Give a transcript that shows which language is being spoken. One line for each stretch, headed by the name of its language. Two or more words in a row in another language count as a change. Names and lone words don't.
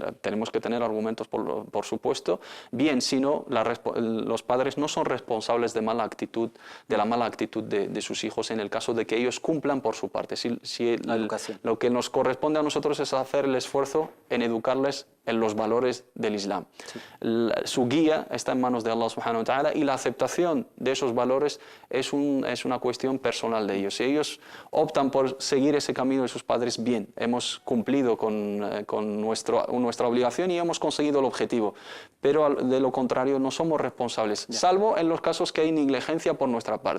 Spanish: Tenemos que tener argumentos, por supuesto. Bien, si no, los padres no son responsables de la mala actitud de sus hijos en el caso de que ellos cumplan por su parte. Lo que nos corresponde a nosotros es hacer el esfuerzo en educarles en los valores del Islam. Su guía está en manos de Allah
Arabic: سبحانه وتعالى
Spanish: y la aceptación de esos valores es una cuestión personal de ellos. Si ellos optan por seguir ese camino de sus padres, bien, hemos cumplido con nuestra obligación y hemos conseguido el objetivo, pero de lo contrario no somos responsables, salvo en los casos que hay negligencia por nuestra parte.